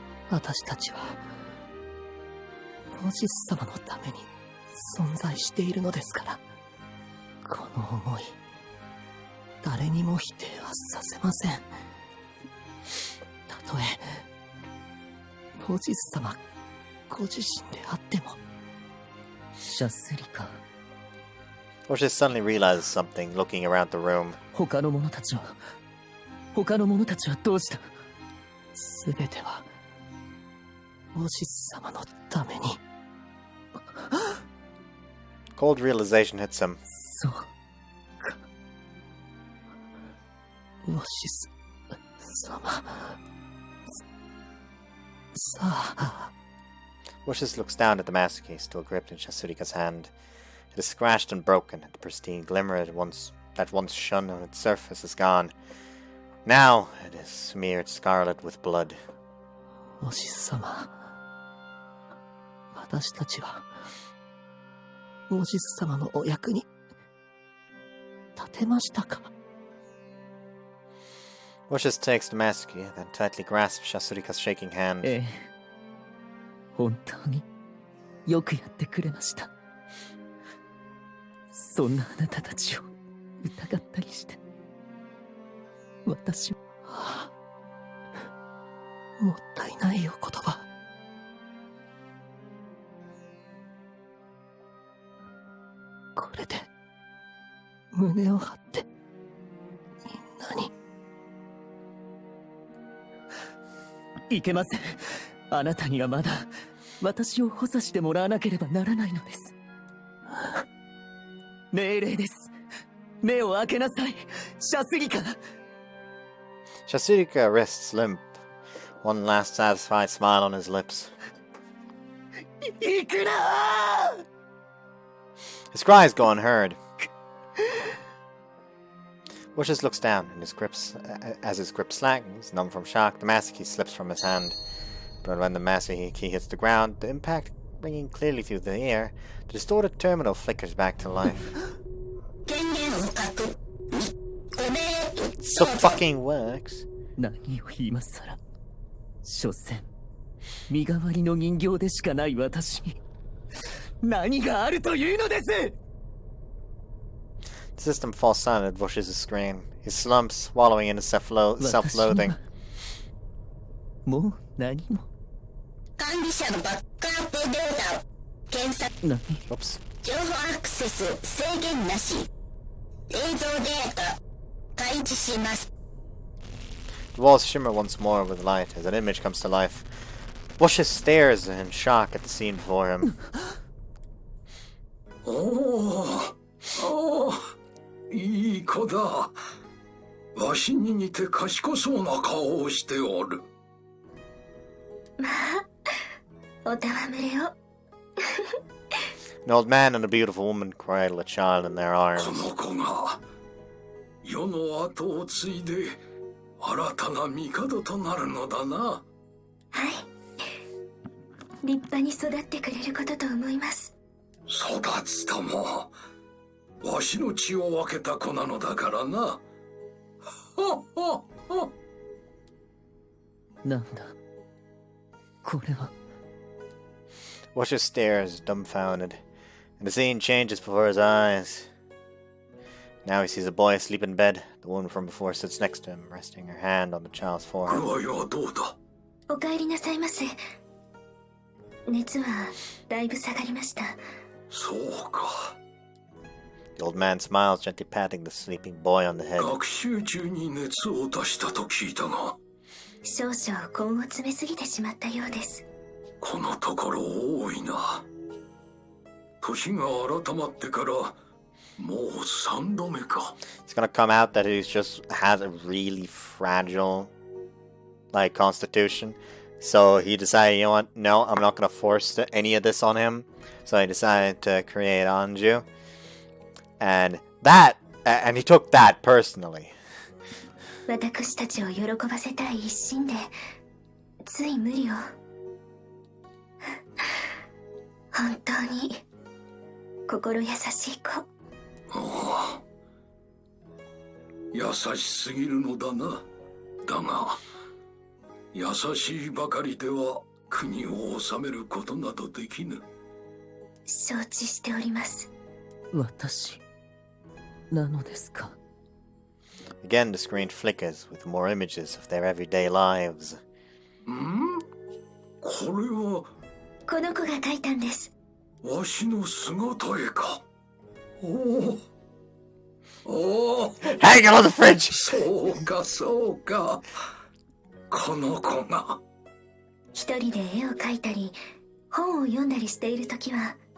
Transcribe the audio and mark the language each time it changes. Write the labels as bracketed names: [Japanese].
[Japanese] 私たちはロジス様のために存在しているのですから。この思い誰にも否定はさせません。たとえロジス様ご自身であっても。シャスリカ。 [English] Vush suddenly realizes something, looking around the room. [Japanese] 他の者たちはどうした。すべてはロジス様のために。 [English] Cold realization hits him. [Japanese] そうか。わし様。さあ。 [English] Wishes looks down at the master key still gripped in Shasurika's hand. It is scratched and broken, and the pristine glimmer that once shone on its surface is gone. Now it is smeared scarlet with blood. [Japanese] おし様。私たちは、おし様のお役に立てましたか? [English] Wishes takes the master key, then tightly grasps Shasurika's shaking hand. [Japanese] ええ。本当によくやってくれました。そんなあなたたちを疑ったりして、私は、もったいないお言葉。これで胸を張ってみんなに。いけません。あなたにはまだ私を補佐してもらわなければならないのです。命令です。目を開けなさい、シャスリカ。 [English] Shasurika wrists limp, one last satisfied smile on his lips. [Japanese] いくら [English] His cries go unheard. Wishes looks down, and as his grip slackens, numb from shock, the master key slips from his hand. But when the master key hits the ground, the impact ringing clearly through the air, the distorted terminal flickers back to life. So fucking works. [Japanese] 何を今さら。所詮、身代わりの人形でしかない私に何があるというのです。 [English] The system falls silent at Vush's scream. He slumps, wallowing in his self-loathing. [Japanese] もう何も。管理者のバックアップデータを検索。何？ [English] Oops. [Japanese] 情報アクセス制限なし。映像データ開示します。 [English] The walls shimmer once more with light as an image comes to life. Vush stares in shock at the scene before him. [Japanese] おお、いい子だ。わしに似て賢そうな顔をしておる。まあ、お戯れを。 [English] An old man and a beautiful woman cradle a child in their arms. [Japanese] この子が世の後を継いで新たな帝となるのだな。はい。立派に育ってくれることと思います。育つともわしの血を分けた子なのだからな。なんだこれは。 [English] Vush stares, dumbfounded, and the scene changes before his eyes. Now he sees a boy asleep in bed. The woman from before sits next to him, resting her hand on the child's forehead. [Japanese] お帰りなさいませ。熱はだいぶ下がりました。そうか。 [English] The old man smiles, gently patting the sleeping boy on the head. [Japanese] 学習中に熱を出したと聞いたが。少々根を詰めすぎてしまったようです。このところ多いな。年が改まってからもう3度目か。 [English] It's gonna come out that he just has a really fragile, like, constitution. So he decided, you know what? No, I'm not gonna force any of this on him. So he decided to create Anju, and he took that personally. [Japanese] 私たちを喜ばせたい一心でつい無理を。本当に心優しい子。ああ、優しすぎるのだな。だが優しいばかりでは国を治めることなどできぬ。承知しております。私なのですか。 [English] Again, the screen flickers with more images of their everyday lives. [Japanese] これはこの子が描いたんです。わしの姿絵か。おお。 [English] Hang it on the fridge! [Japanese] そうかそうか。この子が。一人で絵を描いたり本を読んだりしているときは